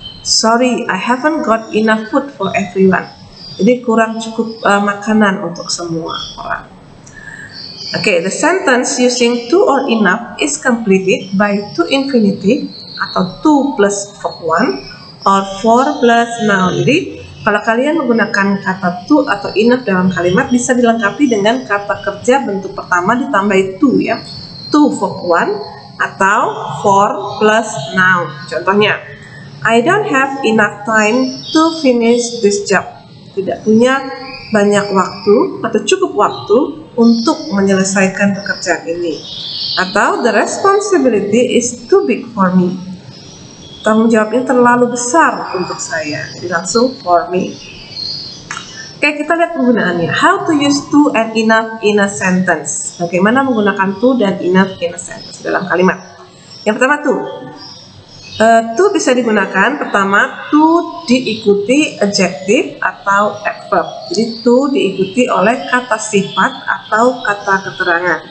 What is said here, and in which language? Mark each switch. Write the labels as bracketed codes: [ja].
[en] Sorry, I haven't got enough food for everyone. [id] Jadi kurang cukup makanan untuk semua orang. [en] Okay, the sentence using to or enough is completed by to infinitive atau to plus verb 1 or for plus noun. [id] Jadi kalau kalian menggunakan kata to atau enough dalam kalimat bisa dilengkapi dengan kata kerja bentuk pertama ditambah to, ya. [en] To verb 1 atau for plus noun. Contohnya, I don't have enough time to finish this job. [id] Tidak punya banyak waktu atau cukup waktu untuk menyelesaikan pekerjaan ini. [en] Atau the responsibility is too big for me. [id] Tanggung jawab ini terlalu besar untuk saya. Jadi langsung [en] for me. [id] Oke, kita lihat penggunaannya. [en] How to use to and enough in a sentence. [id] Bagaimana menggunakan to dan enough [en] in a sentence [id] dalam kalimat. Yang pertama to. To bisa digunakan pertama to diikuti adjective atau adverb. Jadi to diikuti oleh kata sifat atau kata keterangan.